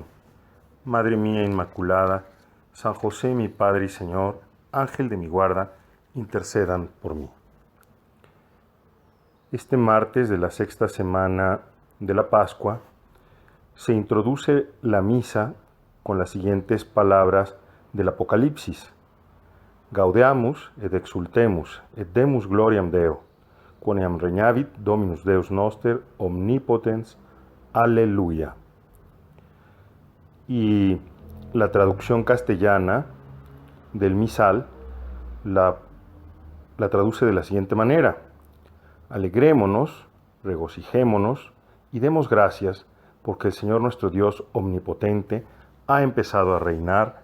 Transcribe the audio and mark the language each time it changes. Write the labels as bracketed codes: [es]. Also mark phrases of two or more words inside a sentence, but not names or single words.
[es] Madre mía Inmaculada, San José mi Padre y Señor, Ángel de mi guarda, intercedan por mí. Este martes de la sexta semana de la Pascua se introduce la misa con las siguientes palabras del Apocalipsis. [la] Gaudeamus et exultemus et demus gloriam Deo, quoniam regnavit Dominus Deus noster omnipotens. [es] Aleluya. Y la traducción castellana del misal la traduce de la siguiente manera: alegrémonos, regocijémonos y demos gracias porque el Señor nuestro Dios omnipotente ha empezado a reinar.